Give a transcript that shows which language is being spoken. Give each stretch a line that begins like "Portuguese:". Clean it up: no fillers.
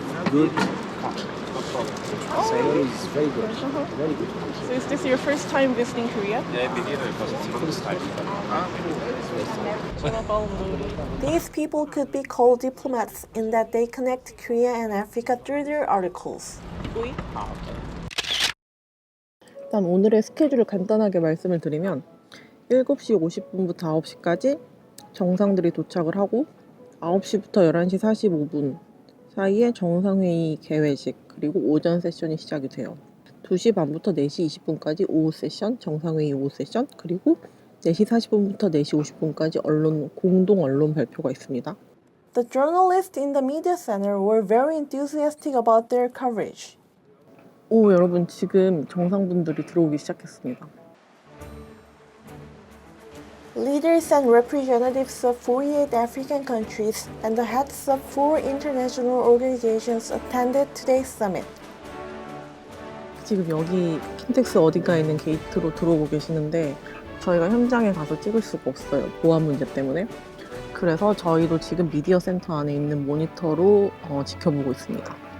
English: Good. Sale is very good. Very good. So is this your first time visiting Korea? These people could be called diplomats in that they connect Korea and Africa through their articles.
Korean: 일단 오늘의 스케줄을 간단하게 말씀을 드리면 7시 50분부터 9시까지 정상들이 도착을 하고 9시부터 11시 45분 사이에 정상회의 개회식 그리고 오전 세션이 시작이 돼요. 2시 반부터 4시 20분까지 오후 세션, 정상회의 오후 세션, 그리고 4시 40분부터 4시 50분까지 공동 언론 발표가 있습니다.
English: The journalists in the media center were very enthusiastic about their coverage.
Korean: 오, 여러분 지금 정상분들이 들어오기 시작했습니다.
English: Leaders and representatives of 48 African countries and the heads of 4 international organizations attended today's summit.
Korean: 지금 여기 킨텍스 어딘가에 있는 게이트로 들어오고 계시는데 저희가 현장에 가서 찍을 수가 없어요. 보안 문제 때문에. 그래서 저희도 지금 미디어 센터 안에 있는 모니터로 지켜보고 있습니다.